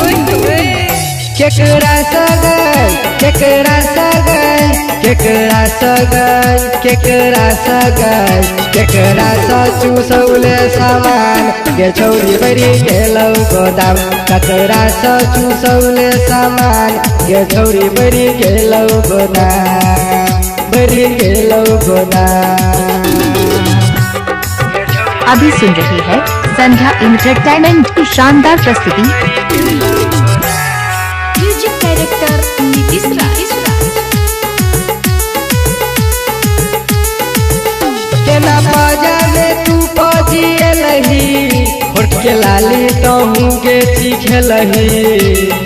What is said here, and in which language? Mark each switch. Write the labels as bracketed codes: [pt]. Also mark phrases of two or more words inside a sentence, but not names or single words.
[anp] केकरा सा गई केकरा सा गई केकरा सा गई केकरा सा गई केकरा सा चूसौले सामान गे छौरी बड़ी गेलौ गोदाम। केकरा सा चूसौले सामान गे छौरी बड़ी गेलौ गोदाम बड़ी गेलौ गोदाम। [hi] अभी सुन रहे हैं संध्या एंटरटेनमेंट की शानदार प्रस्तुति। म्यूजिक डायरेक्टर नीतीश राज। [anp] केना बाजा में तू पजिए लही होठ के लाली तहू के चीखेलही।